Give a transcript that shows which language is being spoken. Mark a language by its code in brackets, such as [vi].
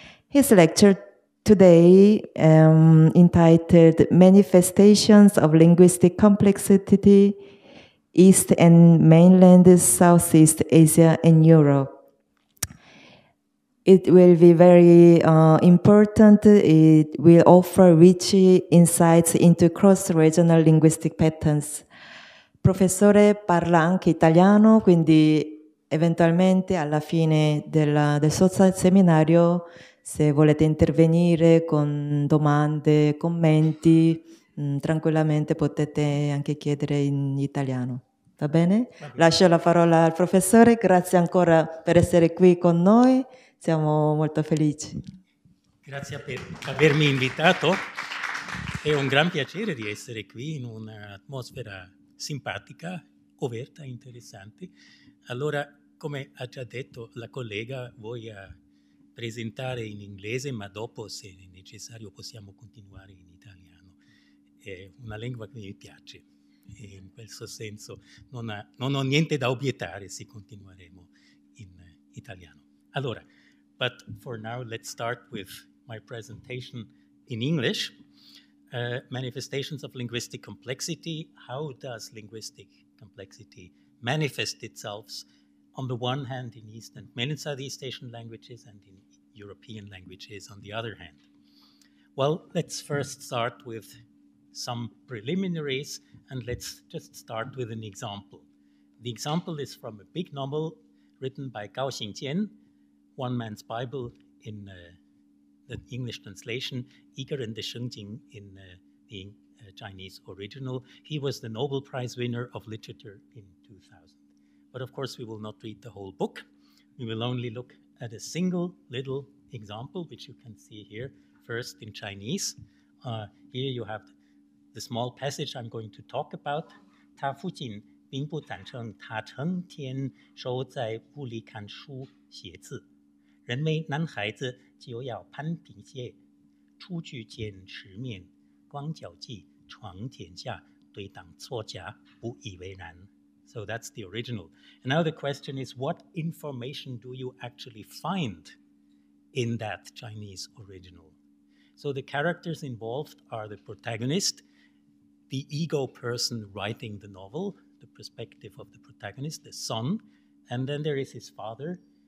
[en] His lecture today, entitled Manifestations of Linguistic Complexity, East and Mainland Southeast Asia and Europe. It will be very important. It will offer rich insights into cross-regional linguistic patterns. [it] Professore parla anche italiano, quindi eventualmente alla fine del suo seminario, se volete intervenire con domande, commenti, tranquillamente potete anche chiedere in italiano. Va bene? Lascio la parola al professore, grazie ancora per essere qui con noi, siamo molto felici. Grazie per avermi invitato. È un gran piacere di essere qui in un'atmosfera simpatica, aperta, interessante. Allora, come ha già detto la collega, voglio presentare in inglese, ma dopo, se è necessario, possiamo continuare in italiano. È una lingua che mi piace e in questo senso non ho niente da obiettare se continueremo in italiano. Allora, [en] but for now, let's start with my presentation in English. Manifestations of linguistic complexity. How does linguistic complexity manifest itself on the one hand in East and Mainland Southeast Asian languages and in European languages on the other hand? Well, let's first start with some preliminaries and let's just start with an example. The example is from a big novel written by Gao Xingjian, One Man's Bible in the English translation, Iger and the Shengjing in the Chinese original. He was the Nobel Prize winner of literature in 2000. But of course, we will not read the whole book. We will only look at a single little example, which you can see here, first in Chinese. Here you have the small passage I'm going to talk about. [zh] 他父亲并不赞成他成天守在屋里看书写字，认为男孩子就要攀平鞋，出去见世面，光脚迹闯天下，对当作家不以为然。 [en] So that's the original. And now the question is, what information do you actually find in that Chinese original? So the characters involved are the protagonist, the ego person writing the novel, the perspective of the protagonist, the son, and then there is his father,